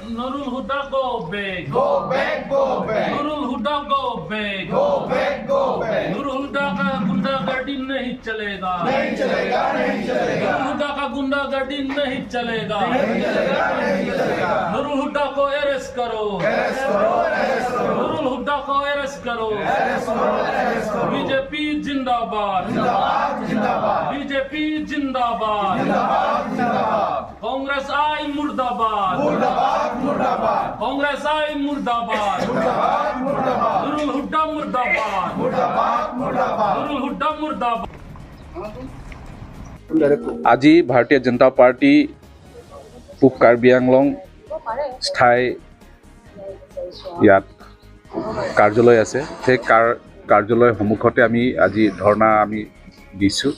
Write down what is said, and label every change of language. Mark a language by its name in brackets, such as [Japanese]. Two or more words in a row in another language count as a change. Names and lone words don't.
[English] Nurul Huda go back. Go back, go back. Nurul Huda go back. Go back, go back. [Hindi] Nurul Huda का गुंडागर्दी नहीं चलेगा. नहीं चलेगा, नहीं चलेगा. नूरुल हुडा का गुंडागर्दी नहीं चलेगा. नहीं चलेगा, नहीं चलेगा. नूरुल हुडा को अरेस्ट करो. अरेस्ट करो, अरेस्ट करो. नूरुल हुडा को अरेस्ट करो. अरेस्ट करो, अरेस्ट करो. बीजेपी जिंदाबाद. जिंदाबाद, जिंदाबाद. बीजेपी जिंदाबाद. जिंदाबाद, जिंदाबाद. कांग्रेस आई मुर्दाबाद. मुर्दाबाद, मुर्दाबाद. कांग्रेस आई मुर्दाबाद. मुर्दाबाद, मुर्दाबाद. नूरुल हुडा मुर्दाबाद. मुर्दाबाद, मुर्दाबाद. नूरुल हुडा मुर्दाबाद. [Assamese] আজি ভাৰতীয় জনতা পাৰ্টি পূব কাৰ্বি আংলং স্থায়ী ইয়াত কাৰ্যালয় আছে সেই কাৰ্যালয়ৰ সন্মুখতে আমি আজি ধৰ্ণা আমি দিছোঁ।